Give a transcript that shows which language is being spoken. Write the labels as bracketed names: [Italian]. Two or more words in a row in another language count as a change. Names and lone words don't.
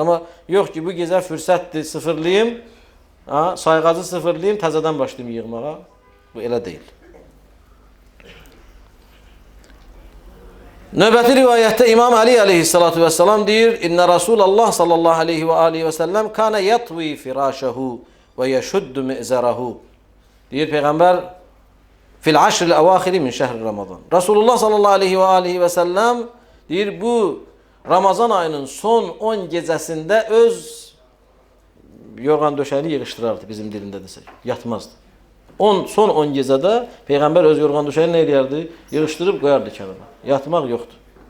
[Azerbaijani] Amma yox ki, bu gecə fürsətdir, sıfırlayım, sayğacı sıfırlayım, təzədən başlayayım yığmağa. Bu elə deyil. Növbəti rivayətdə İmam Ali [Arabic] عليه الصلاة والسلام deyir: "إن رسول الله صلى الله عليه وعليه وسلم كان يطوي فراشه ويشد مئزره." [Azerbaijani] Deyir Peyğəmbər [Arabic] في العشر الأواخر من شهر رمضان. [Azerbaijani] Resulullah [Arabic] صلى الله عليه وعليه وسلم [Azerbaijani] deyir bu Ramazan ayının son 10 gecəsində öz yorğan döşəyini yığışdırardı, bizim dilində desək. Yatmazdı. Son 10 gecədə Peyğəmbər öz yorğan döşəyini nə eləyərdi? Yığışdırıb qoyardı kənara. Yatmaq yoxdur.